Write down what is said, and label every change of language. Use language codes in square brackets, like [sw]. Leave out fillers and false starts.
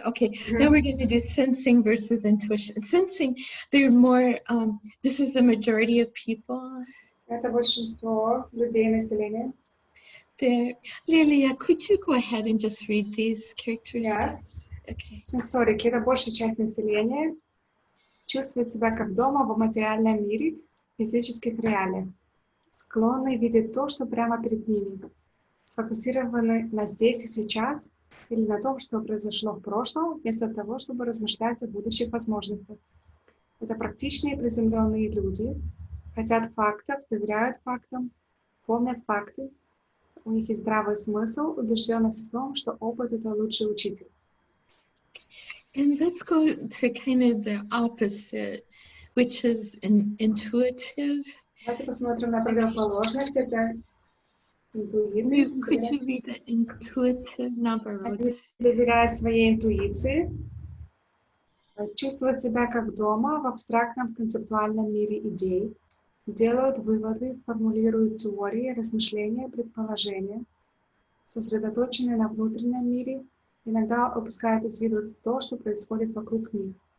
[en] Okay, now we're going to do sensing versus intuition. Sensing, they're more, this is the majority of people. [ru] Это большинство людей населения. [en] Lilia, could you go ahead and just read these characteristics? Yes. Okay. [ru] Сенсорики — это большая часть населения. Чувствует себя как дома в материальном мире, физических реалиях. Склонны видеть то, что прямо перед ними. Сфокусированы на здесь и сейчас или на том, что произошло в прошлом, вместо того, чтобы размышлять о будущих возможностях. Это практичные приземленные люди, хотят фактов, доверяют фактам, помнят факты. У них есть здравый смысл, убежденность в том, что опыт — это лучший учитель. [en] And let's go to kind of the opposite, which is intuitive. [ru] Давайте посмотрим на противоположность. Это интуитивный. [en] Could you read the intuitive number? [ru] Они доверяют своей интуиции, чувствуют себя как дома в абстрактном концептуальном мире идей, делают выводы, формулируют теории, размышления, предположения, сосредоточены на внутреннем мире, иногда упускают из виду то, что происходит вокруг них.